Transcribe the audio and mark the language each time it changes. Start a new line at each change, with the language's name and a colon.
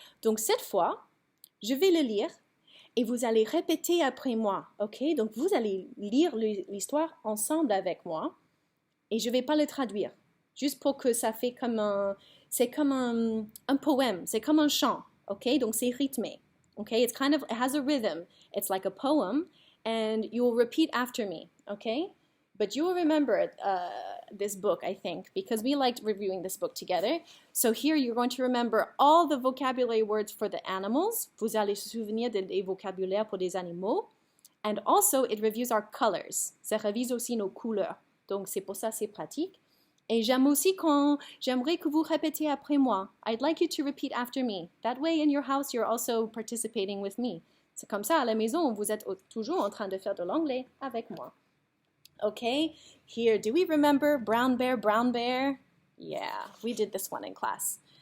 French: Donc, cette fois, je vais le lire et vous allez répéter après moi. OK? Donc, vous allez lire l'histoire ensemble avec moi. Et je ne vais pas le traduire, juste pour que ça fait comme c'est comme un poème, c'est comme un chant, ok? Donc c'est rythmé, ok?
English: It has a rhythm. It's like a poem, and you will repeat after me, okay? But you will remember this book, I think, because we liked reviewing this book together. So here you're going to remember all the vocabulary words for the animals.
French: Vous allez se souvenir des vocabulaires pour des animaux.
English: And also, it reviews our colors.
French: Ça révise aussi nos couleurs. Donc, c'est pour ça, c'est pratique. Et j'aimerais que vous répétiez après moi.
English: I'd like you to repeat after me. That way, in your house, you're also participating with me.
French: C'est comme ça, à la maison, vous êtes toujours en train de faire de l'anglais avec moi.
English: Okay, here, do we remember brown bear, brown bear? Yeah, we did this one in class.